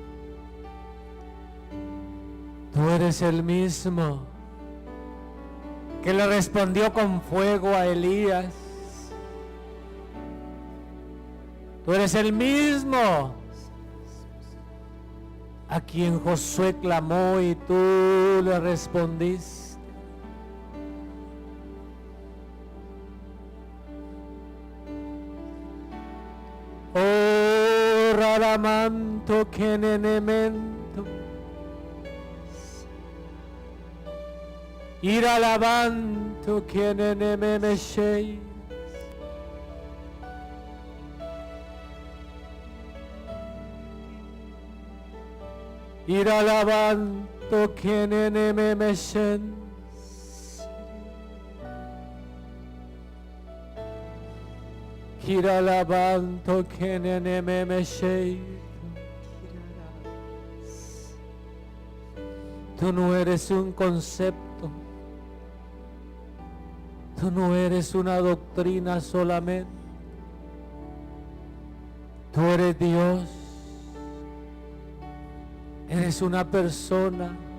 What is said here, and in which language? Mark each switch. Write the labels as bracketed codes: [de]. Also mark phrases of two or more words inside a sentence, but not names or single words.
[es] Tú eres el mismo que le respondió con fuego a Elías. Tú eres el mismo a quien Josué clamó y tú le respondiste. Oh, Radamanto Kenenemento, Iralabanto Kenenememeshei. Iralabanto Kenenememeshen. Iralabanto Kenenememeshei. Tú no eres un concepto. Tú no eres una doctrina solamente. Tú eres Dios. Eres una persona.